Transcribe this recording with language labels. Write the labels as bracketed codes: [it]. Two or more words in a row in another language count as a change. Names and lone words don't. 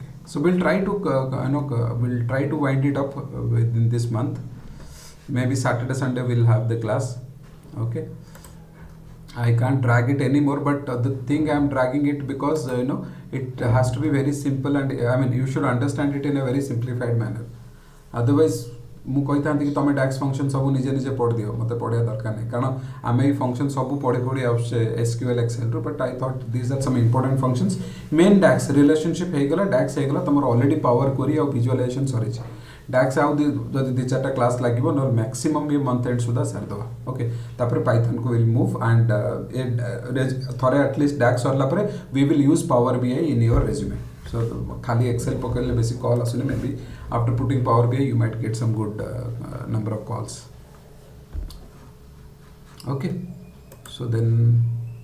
[en] So we'll try to we'll try to wind it up within this month. Maybe Saturday, Sunday we'll have the class. Okay. I can't drag it anymore, but the thing I'm dragging it because it has to be very simple, and I mean you should understand it in a very simplified manner. [or] Otherwise ମୁଁ କହିଥାନ୍ତି କି ତମେ [en] DAX function [or] ସବୁ ନିଜେ ନିଜେ ପଢ଼ିଦିଅ, ମୋତେ ପଢ଼ିବା ଦରକାର ନାହିଁ, କାରଣ ଆମେ ଏଇ ଫଙ୍କସନ୍ ସବୁ ପଢ଼ି ଆସୁଛେ SQL ଏକ୍ସେଲରୁ, [en] but I thought this are some important functions. main DAX relationship [or] ହେଇଗଲା, ଡାକ୍ସ ହେଇଗଲା, ତମର [en] already power query [or] ଆଉ ଭିଜୁଆଲାଇଜେସନ୍ ସରିଛି। ଡାକ୍ସ ଆଉ ଯଦି 2-4ଟା କ୍ଲାସ୍ ଲାଗିବ, ନହେଲେ ମ୍ୟାକ୍ସିମମ୍ ବି [en] month end [or] ସୁଦ୍ଧା ସାରିଦେବା। ଓକେ, ତାପରେ ପାଇଥନ୍କୁ [en] will move and [or] ଥରେ [en] at least DAX [or] ସରିଲା ପରେ [en] we will use power BI in your resume. So [or] ଖାଲି ଏକ୍ସେଲ ପକଡ଼ିଲେ ବେସି କଲ୍ ଆସୁନି, [en] may be after putting power BI you might get some good number of calls. Okay, so then